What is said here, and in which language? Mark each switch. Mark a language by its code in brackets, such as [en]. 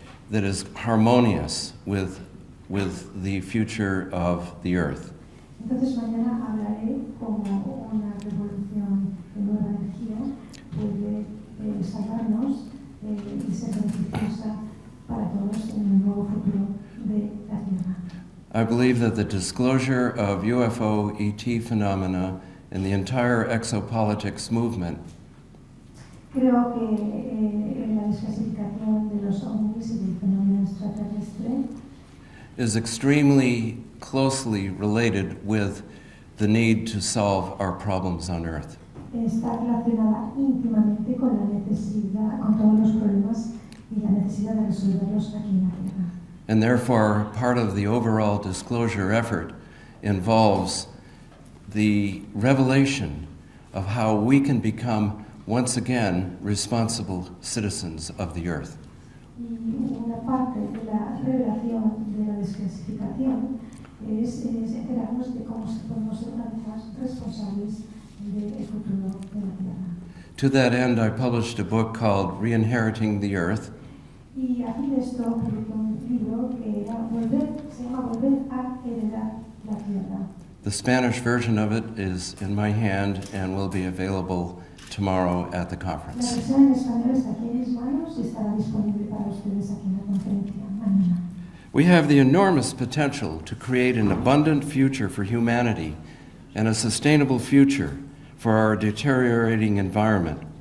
[en] that is harmonious with the future of the earth. [es] Entonces mañana hablaré cómo una revolución de nueva energía puede salvarnos y ser beneficiosa para todos en el nuevo futuro de la Tierra. [en] I believe that the disclosure of UFO ET phenomena and the entire exopolitics movement [es] Creo que la desclasificación de los ovnis y del fenómeno extraterrestre [en] is extremely closely related with the need to solve our problems on Earth. [es] está relacionada íntimamente con la necesidad, con todos los problemas y la necesidad de resolverlos aquí en la Tierra. [en] And therefore, part of the overall disclosure effort involves the revelation of how we can become once again responsible citizens of the Earth. [es] Y una parte de la revelación de la desclasificación es enterarnos de cómo podemos ser una vez más responsables del futuro de la Tierra. [en] To that end, I published a book called Re-Inheriting the Earth, [es] Y a fin de esto publiqué un libro que se llama Volver a heredar la Tierra. [en] The Spanish version of it is in my hand and will be available tomorrow at the [es] La [en] conference. [es] versión en español está aquí en mis manos y estará disponible para ustedes aquí en la conferencia mañana. [en] We have the enormous potential to create an abundant future for humanity and a sustainable future for our deteriorating environment.